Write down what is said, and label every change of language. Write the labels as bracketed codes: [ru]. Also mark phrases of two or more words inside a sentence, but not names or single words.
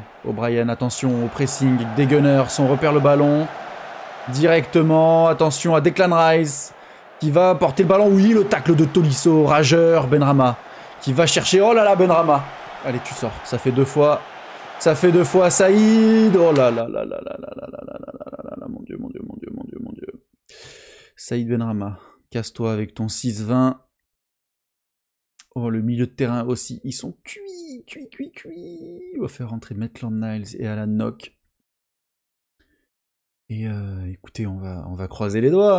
[fr] O'Brien, attention au pressing. Des Gunners. On repère le ballon. Directement. Attention à Declan Rice. Qui va porter le ballon. Oui, le tacle de Tolisso. Rageur. Benrahma. Qui va chercher. Oh là là, Benrahma. Allez, tu sors. Ça fait 2 fois. Ça fait 2 fois Saïd. Oh là là là là là là là là là là là là. Mon Dieu, mon Dieu, mon Dieu, mon Dieu, mon Dieu. Saïd Benrahma. Casse-toi avec ton 6-20. Oh, le milieu de terrain aussi. Ils sont cuits, cuits, cuits, cuits. On va faire rentrer Maitland-Niles et Alan Nock. Et écoutez, on va croiser les doigts.